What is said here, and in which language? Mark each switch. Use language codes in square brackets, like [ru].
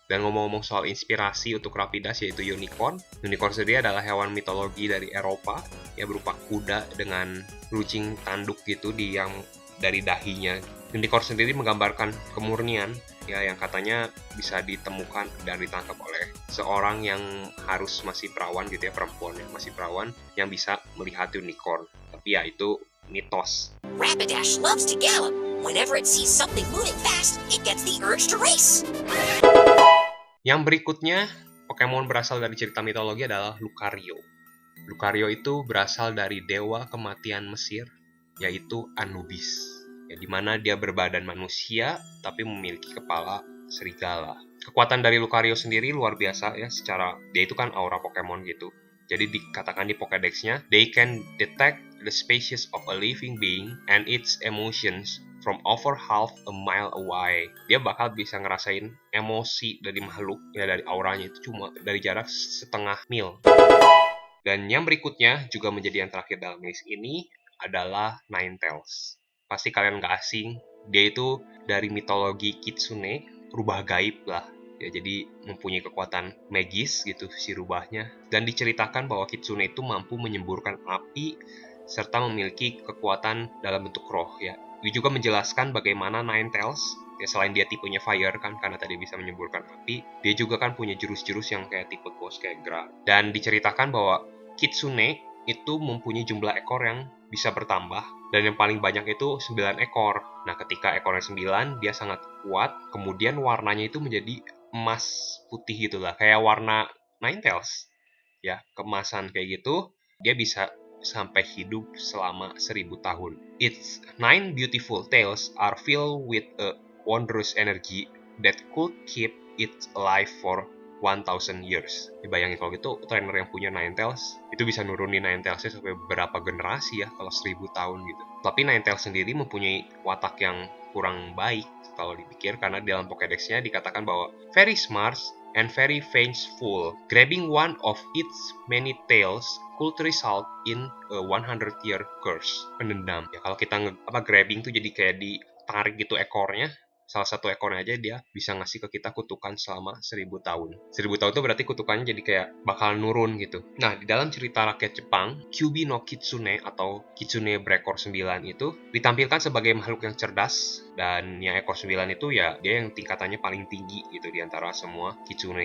[id] Dan ngomong-ngomong soal inspirasi untuk Rapidash yaitu unicorn. Unicorn sendiri adalah hewan mitologi dari Eropa ya, berupa kuda dengan runcing tanduk gitu di yang dari dahinya. Unicorn sendiri menggambarkan kemurnian ya, yang katanya bisa ditemukan dan ditangkap oleh seorang yang harus masih perawan gitu ya, perempuan yang masih perawan yang bisa melihat unicorn. Tapi ya itu mitos. [en] Rapidash loves to gallop. Whenever it sees something moving fast, it gets the urge to race. [id] Yang berikutnya, Pokemon berasal dari cerita mitologi adalah Lucario. Lucario itu berasal dari dewa kematian Mesir, yaitu Anubis. Ya, di mana dia berbadan manusia, tapi memiliki kepala serigala. Kekuatan dari Lucario sendiri luar biasa ya, secara dia itu kan aura Pokemon gitu. Jadi dikatakan di Pokédex-nya, [en] they can detect the species of a living being and its emotions from over half a mile away. [id] Dia bakal bisa ngerasain emosi dari makhluk ya, dari auranya itu cuma dari jarak setengah mil. Dan yang berikutnya juga menjadi yang terakhir dalam list ini adalah Ninetales. Pasti kalian nggak asing, dia itu dari mitologi Kitsune, rubah gaib lah. Ya, jadi mempunyai kekuatan magis gitu si rubahnya. Dan diceritakan bahwa Kitsune itu mampu menyemburkan api serta memiliki kekuatan dalam bentuk roh ya. Dia juga menjelaskan bagaimana Ninetales, ya selain dia tipenya fire kan karena tadi bisa menyemburkan api, dia juga kan punya jurus-jurus yang kayak tipe ghost kayak Gra. Dan diceritakan bahwa Kitsune itu mempunyai jumlah ekor yang bisa bertambah, dan yang paling banyak itu 9 ekor. Nah, ketika ekornya 9, dia sangat kuat, kemudian warnanya itu menjadi emas putih gitulah, kayak warna Ninetales. Ya, kemasan kayak gitu, dia bisa sampai hidup selama 1000 tahun. [en] Its 9 beautiful tails are filled with a wondrous energy that could keep it alive for 1000 years. [id] Bayangin kalau gitu, trainer yang punya Ninetales itu bisa nurunin Ninetales-nya sampai beberapa generasi ya, kalau 1000 tahun gitu. Tapi Ninetales sendiri mempunyai watak yang kurang baik kalau dipikir, karena dalam Pokédex-nya dikatakan bahwa [en] very smart and very vengeful. Grabbing one of its many tails could result in a 100-year curse. [id] Pendendam. Ya kalau kita grabbing tuh jadi kayak ditarik gitu ekornya, salah satu ekornya aja dia bisa ngasih ke kita kutukan selama 1000 tahun. 1000 tahun itu berarti kutukannya jadi kayak bakal nurun gitu. Nah, di dalam cerita rakyat Jepang, Kyuubi no Kitsune atau Kitsune berekor 9 itu ditampilkan sebagai makhluk yang cerdas, dan yang ekor 9 itu ya dia yang tingkatannya paling tinggi gitu di antara semua Kitsune.